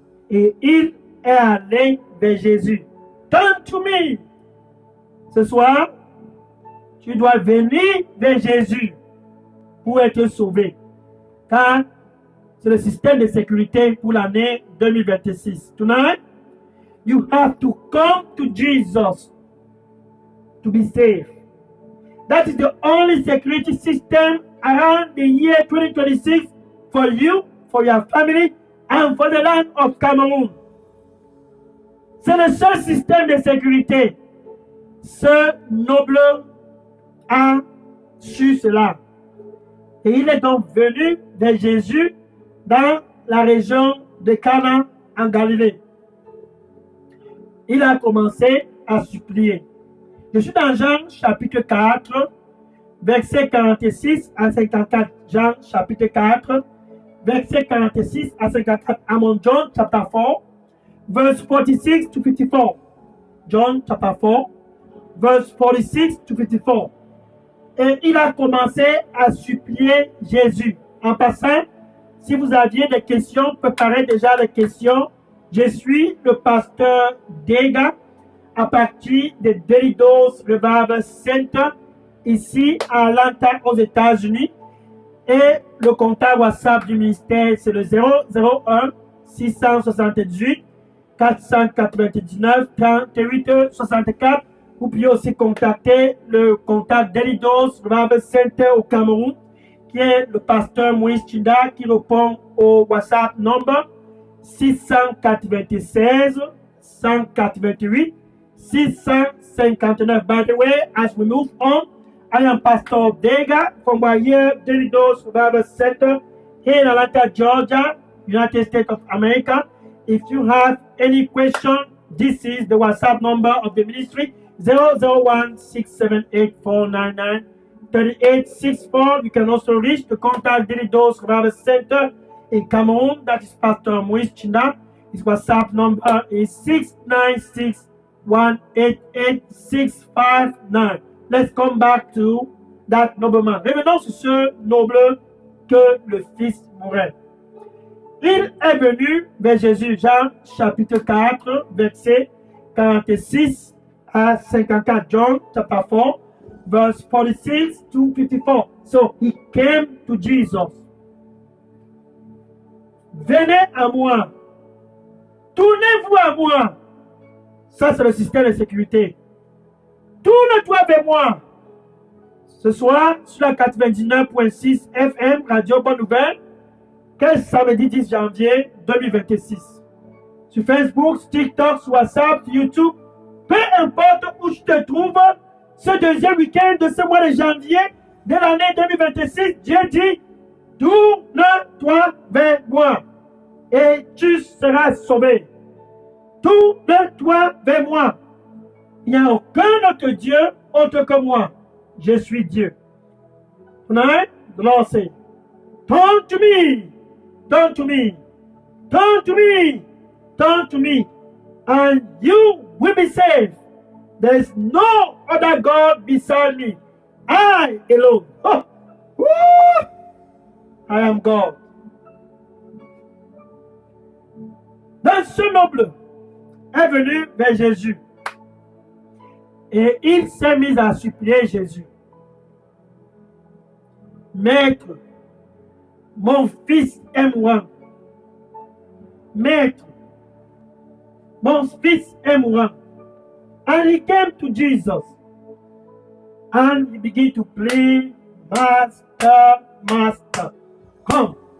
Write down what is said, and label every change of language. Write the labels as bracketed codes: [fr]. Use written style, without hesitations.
[fr] Et il est allé vers Jésus. [en] Turn to me. [fr] Ce soir, tu dois venir vers Jésus pour être sauvé. Car c'est le système de sécurité pour l'année 2026. [en] Tonight, you have to come to Jesus to be safe. That is the only security system around the year 2026 for you, for your family, and for the land of Cameroon. [fr] C'est le seul système de sécurité. Ce noble a su cela. Et il est donc venu vers Jésus dans la région de Cana en Galilée. Il a commencé à supplier. Je suis dans Jean chapitre 4, versets 46 à 54. Jean chapitre 4, versets 46 à 54. [en] I'm on John chapter 4, verse 46 to 54. John chapter 4, verse 46 to 54. [fr] Et il a commencé à supplier Jésus. En passant, si vous aviez des questions, préparez déjà les questions. Je suis le pasteur Dega à partir de Delidos Revival Center ici à Atlanta aux États-Unis. Et le contact WhatsApp du ministère, c'est le 001 678 499 38 64. Vous pouvez aussi contacter le contact Delidos Revival Center au Cameroun, qui est le pasteur Moïse Chinda, qui répond au WhatsApp number 696 188 659. [en] By the way, as we move on, I am Pastor Dega from Wire Delidos Revival Center here in Atlanta, Georgia, United States of America. If you have any question, this is the WhatsApp number of the ministry, 001 678 499 3864. You can also reach the contact Delidos Revival Center in Cameroon. That is Pastor Moïse Chinda. His WhatsApp number is 696 188 659. Let's come back to that nobleman. [fr] Revenons sur ce noble que le fils mourait. Il est venu vers Jésus, Jean chapitre 4, verset 46 à 54. [en] John chapter 4, verse 46 to 54. So he came to Jesus. [fr] Venez à moi. Tournez-vous à moi. Ça, c'est le système de sécurité. Tourne-toi vers moi. Ce soir, sur la 99.6 FM, Radio Bonne Nouvelle, quel samedi 10 janvier 2026. Sur Facebook, sur TikTok, sur WhatsApp, sur YouTube, peu importe où je te trouve, ce deuxième week-end de ce mois de janvier de l'année 2026, Dieu dit, tourne-toi vers moi et tu seras sauvé. Tourne-toi vers moi. Il n'y a aucun autre Dieu autre que moi. Je suis Dieu. [en] Tonight, the Lord said, turn to me, turn to me, turn to me, turn to me, and you will be saved. There is no other God beside me. I alone. Oh, woo, I am God. [fr] Donc ce noble est venu vers Jésus. Et il s'est mis à supplier Jésus. Maître, mon fils est mourant. Maître, mon fils est mourant. [en] And he came to Jesus. And he began to plead, Master, Master, come.